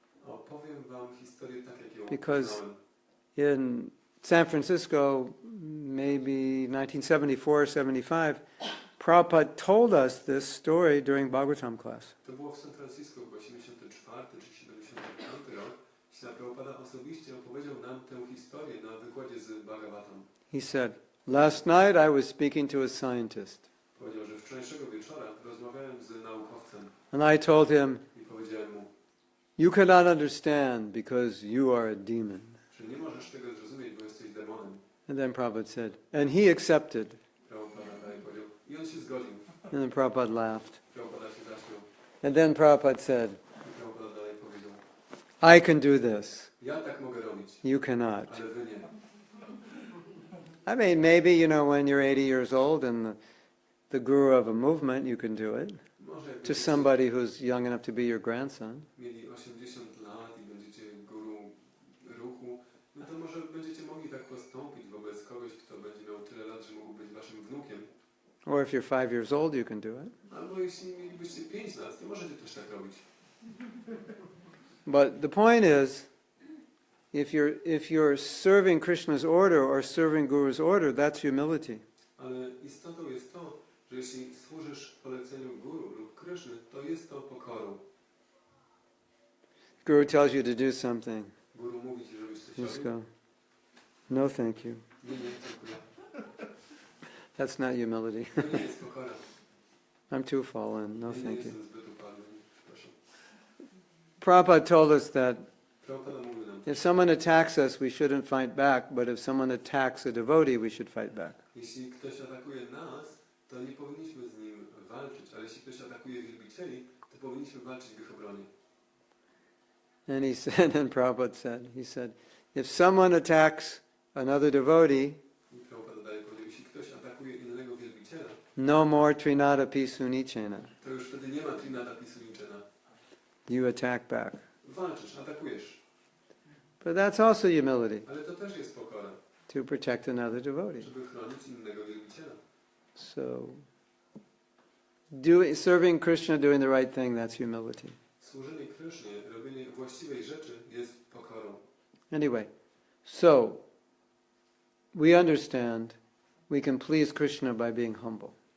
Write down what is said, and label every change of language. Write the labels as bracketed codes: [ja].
[pl] Opowiem wam historię tak, jak ją [en] Because [pl] poznałem. [en] in San Francisco, maybe 1974 or 75, Prabhupada told us this story during Bhagavatam class. [pl] To było w San Francisco chyba 74 czy 75 rok. Śla Prabhupada osobiście opowiedział nam tę historię na wykładzie z Bhagavatam. [en] He said, last night I was speaking to a scientist, [pl] Powiedział, że wczorajszego wieczora rozmawiałem z naukowcem [en] and I told him, [pl] i powiedziałem mu, [en] you cannot understand because you are a demon. [pl] że nie możesz tego zrozumieć, bo jesteś demonem. [en] And then Prabhupada said, and he accepted. [pl] Prabhupada dalej powiedział i on się zgodził. [en] And then Prabhupada laughed. [pl] Prabhupada się zaśmiał. [en] And then Prabhupada said, [pl] I Prabhupada dalej powiedział, [en] I can do this. [pl] ja tak mogę robić, [en] You cannot. [pl] ale wy nie. [en] I mean, maybe, when you're 80 years old and the guru of a movement, you can do it. [pl] Może jak To będziecie [en] somebody who's young enough to be your grandson. [pl] mieli 80 lat i będziecie guru ruchu, no to może będziecie mogli tak postąpić wobec kogoś, kto będzie miał tyle lat, że mógł być waszym wnukiem. [en] Or if you're 5 years old, you can do it. [pl] Albo jeśli mielibyście 5 lat, to możecie też tak robić. [en] But the point is, if you're serving Krishna's order or serving Guru's order, that's humility. [pl] Ale istotą jest to, że jeśli służysz poleceniu guru lub Kryszny, to jest to pokorą. [en] Guru tells you to do something. [pl] Guru mówi ci, żebyś coś [en] Just [pl] robił. [en] go, no thank you. [pl] Nie, dziękuję. [en] That's not humility. [pl] To nie jest pokora. [en] I'm too fallen, no [pl] Nie [en] thank you. [pl] jestem zbyt upadły. Proszę. [en] Prabhupada told us that [pl] Prabhupada mówił nam [en] If someone attacks us, we shouldn't fight back, but if someone attacks a devotee, we should fight back. [pl] Jeśli ktoś atakuje nas, to nie powinniśmy z nim walczyć, ale jeśli ktoś atakuje wielbicieli, to powinniśmy walczyć w ich obronie. [en] And he said, and Prabhupada said, he said, if someone attacks another devotee, [pl] I Prabhupada dalej powiedział, jeśli ktoś atakuje innego wielbiciela, [en] no more trinada pisu nichena. [pl] to już wtedy nie ma trinada pisu niczena. [en] You attack back. [pl] Walczysz, atakujesz. [en] But that's also humility, [pl] Ale to też jest pokora, [en] to protect another devotee. [pl] żeby chronić innego wielbiciela. [en] So, serving Krishna, doing the right thing, that's humility. [pl] Służenie Krysznie, robienie właściwej rzeczy jest pokorą. [en] Anyway, so, we understand we can please Krishna by being humble.